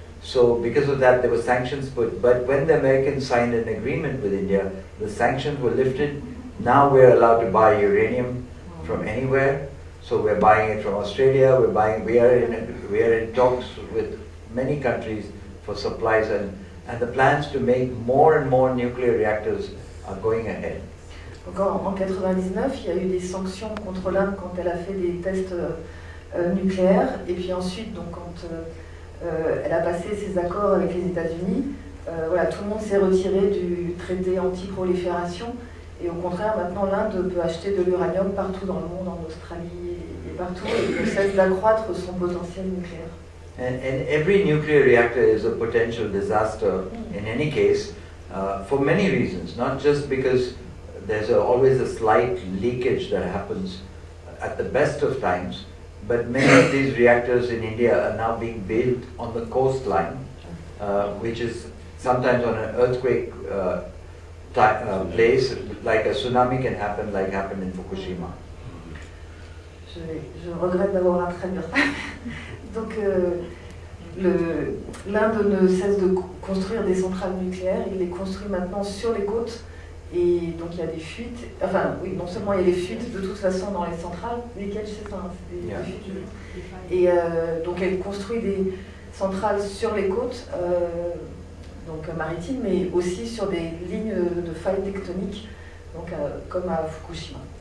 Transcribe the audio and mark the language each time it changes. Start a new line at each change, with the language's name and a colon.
English: So because of that, there were sanctions put. But when the Americans signed an agreement with India, the sanctions were lifted. Now we're allowed to buy uranium from anywhere. So we're buying it from Australia. We are in talks with many countries for supplies, and the plans to make more and more nuclear reactors are going ahead.
French: Donc en 99, il y a eu des sanctions contre l'Inde quand elle a fait des tests nucléaires, et puis ensuite, donc quand elle a passé ses accords avec les États-Unis, voilà, tout le monde s'est retiré du traité anti-prolifération, et au contraire, maintenant l'Inde peut acheter de l'uranium partout dans le monde, en Australie et partout, et ne cesse d'accroître son potentiel nucléaire.
English: And every nuclear reactor is a potential disaster in any case, for many reasons, not just because there's always a slight leakage that happens at the best of times, but many of these reactors in India are now being built on the coastline, which is sometimes on an earthquake place, like a tsunami can happen, like happened in Fukushima.
French: Je regrette d'avoir un train de retard. Donc l'Inde ne cesse de construire des centrales nucléaires, il les construit maintenant sur les côtes, et donc il y a des fuites, enfin oui, non seulement il y a des fuites de toute façon dans les centrales, lesquelles c'est ça, c'est des fuites, et donc elle construit des centrales sur les côtes, donc maritimes, mais aussi sur des lignes de failles tectoniques, donc comme à Fukushima.